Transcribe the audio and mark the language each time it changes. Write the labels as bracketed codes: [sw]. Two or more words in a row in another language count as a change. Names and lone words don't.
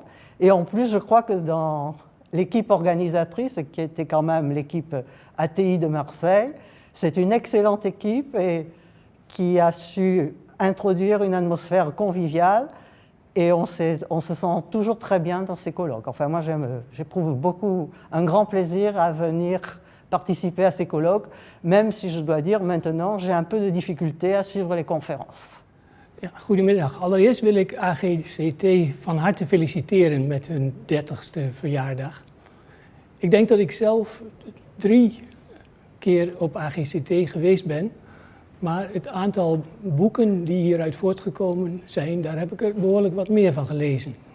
[fr] Et en plus, je crois que dans l'équipe organisatrice, qui était quand même l'équipe ATI de Marseille, c'est une excellente équipe et qui a su introduire une atmosphère conviviale et on se sent toujours très bien dans ces colloques. Enfin, moi, j'éprouve beaucoup, un grand plaisir à venir participer à ces colloques, même si je dois dire maintenant, j'ai un peu de difficulté à suivre les conférences. [nl] Ja, goedemiddag. Allereerst wil ik AGCT van harte feliciteren met hun 30ste verjaardag. Ik denk dat ik zelf 3 keer op AGCT geweest ben, maar het aantal boeken die hieruit voortgekomen zijn, daar heb ik er behoorlijk wat meer van gelezen.